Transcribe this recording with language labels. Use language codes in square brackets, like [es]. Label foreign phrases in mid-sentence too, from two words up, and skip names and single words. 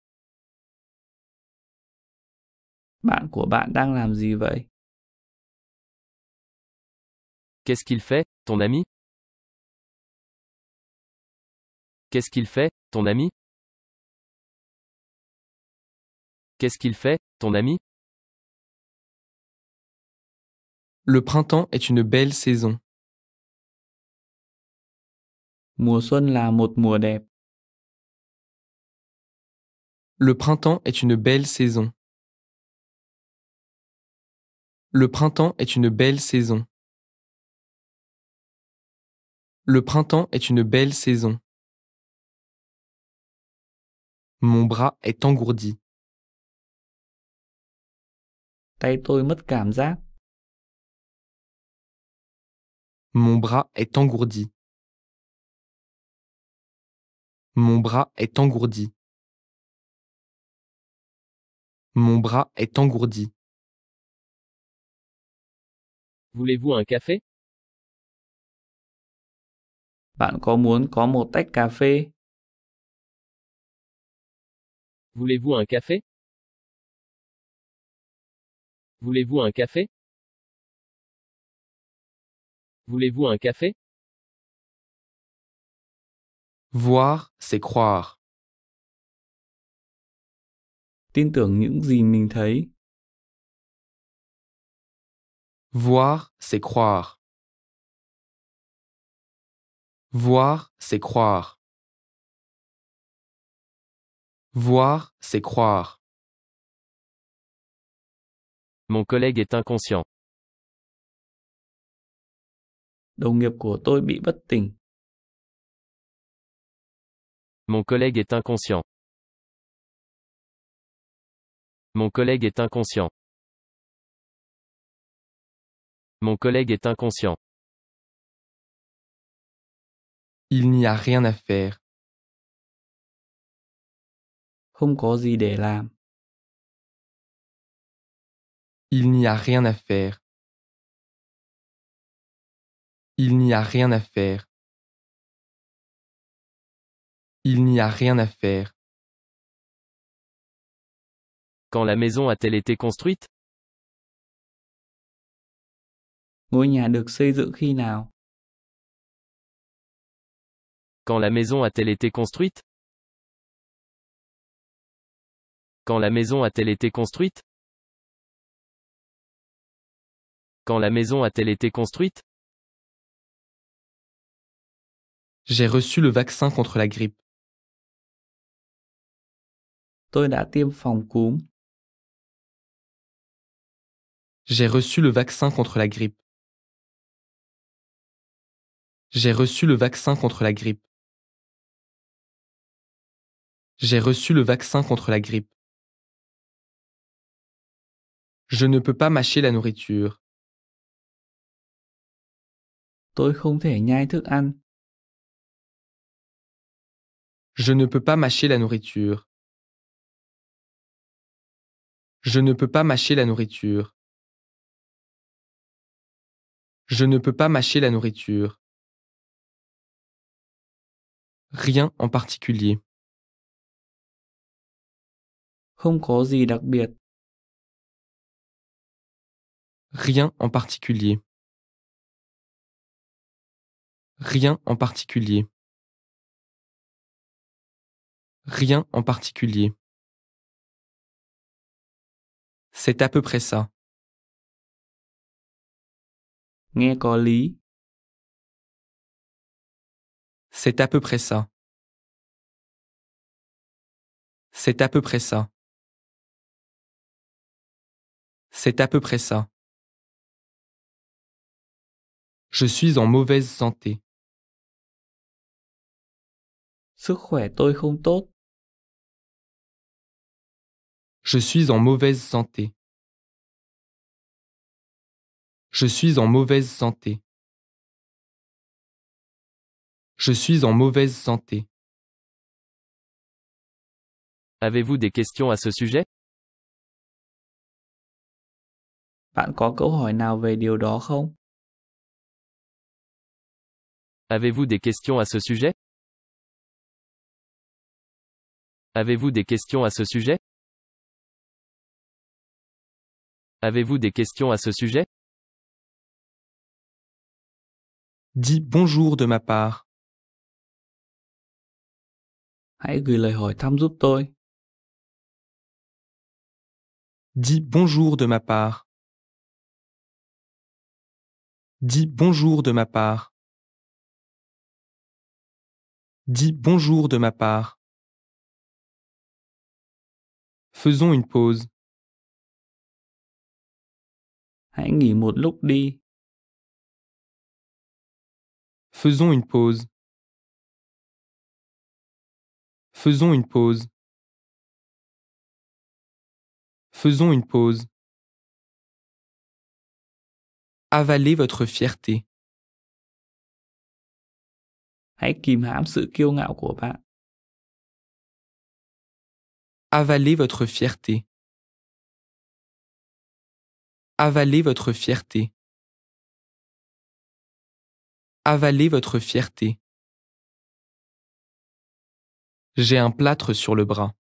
[vi] Bạn của bạn đang làm gì vậy? [fr] Qu'est-ce qu'il fait, ton ami? Qu'est-ce qu'il fait, ton ami? Qu'est-ce qu'il fait, ton ami? Le printemps est une belle saison. [vi] Mùa xuân là một mùa đẹp. [fr] Le printemps est une belle saison. Le printemps est une belle saison. Le printemps est une belle saison. Mon bras est engourdi. [vi] Tay tôi mất cảm giác. [fr] Mon bras est engourdi. Mon bras est engourdi. Mon bras est engourdi. Voulez-vous un café? [vi] Bạn có muốn có một tách cà phê? [fr] Voulez-vous un café? Voulez-vous un café? Voulez-vous un café? Voir, c'est croire. [vi] Tin tưởng những gì mình thấy. [fr] Voir, c'est croire. Voir, c'est croire. Voir, c'est croire. Mon collègue est inconscient. [vi] Đồng nghiệp của tôi bị bất tỉnh. [fr] Mon collègue est inconscient. Mon collègue est inconscient. Mon collègue est inconscient. Il n'y a rien à faire. [vi] Không có gì để làm. [fr] Il n'y a rien à faire. Il n'y a rien à faire. Il n'y a rien à faire. Quand la maison a-t-elle été construite? [vi] Ngôi nhà được xây dựng khi nào? [fr] Quand la maison a-t-elle été construite? Quand la maison a-t-elle été construite? Quand la maison a-t-elle été construite? J'ai reçu le vaccin contre la grippe. [vi] Tôi đã tiêm phòng cúm. [fr] J'ai reçu le vaccin contre la grippe. J'ai reçu le vaccin contre la grippe. J'ai reçu le vaccin contre la grippe. Je ne peux pas mâcher la nourriture. [vi] Tôi không thể nhai thức ăn. [fr] Je ne peux pas mâcher la nourriture. Je ne peux pas mâcher la nourriture. Je ne peux pas mâcher la nourriture. Rien en particulier. [vi] Không có gì đặc biệt. [fr] Rien en particulier. Rien en particulier. Rien en particulier. C'est à peu près ça. [vi] Nghe có lý. [fr] C'est à peu près ça. C'est à peu près ça. C'est à peu près ça. Je suis en mauvaise santé. [vi] Sức khỏe tôi không tốt. [fr] Je suis en mauvaise santé. Je suis en mauvaise santé. Je suis en mauvaise santé. Avez-vous des questions à ce sujet? [vi] Bạn có câu hỏi nào về điều đó không? [fr] Avez-vous des questions à ce sujet? Avez-vous des questions à ce sujet? Avez-vous des questions à ce sujet? Dis bonjour de ma part. [vi] Hãy gửi lời hỏi thăm giúp tôi. [fr] Dis bonjour de ma part. Dis bonjour de ma part. Dis bonjour de ma part. Faisons une pause. [vi] Hãy nghỉ một lúc đi. [fr] Faisons une pause. Faisons une pause. Faisons une pause. Avalez votre fierté. [vi] Hãy kìm hãm sự kiêu ngạo của bạn. [fr] Avalez votre fierté. Avalez votre fierté. Avalez votre fierté. J'ai un plâtre sur le bras.